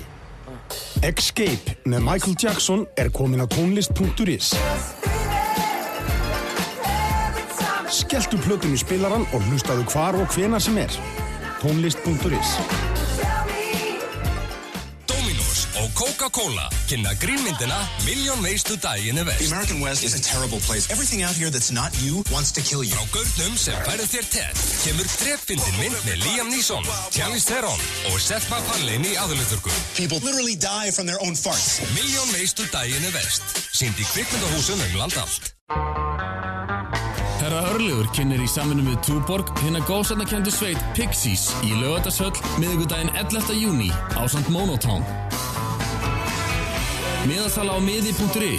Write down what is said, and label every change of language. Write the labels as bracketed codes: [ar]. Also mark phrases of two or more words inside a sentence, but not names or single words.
[is] Escape með Michael Jackson komin á tónlist.is. Skelltu plötum í spilarann og hlustaðu hvar og hvenær sem tónlist.is. Domino's og Coca-Cola kynna grínmyndina Million Ways to Die in the West. [en] The American West is a terrible place. Everything out here that's not you wants to kill you. [is] Frá gaurnum sem færðu þér tett kemur drepfyndin mynd með Liam Neeson, Charlize Theron og Seth MacFarlane í aðalhlutverkum. [en] People literally die from their own farts. Million Ways to Die in the West. [is] Sýnd í kvikmyndahúsum land allt. Herra Örlygur kynnir í samvinnu við Túborg hina góðsarnakenndu sveit Pixies í Laugardalshöll miðvikudaginn 11. júní ásamt Monotown. Miðasala á miði.is.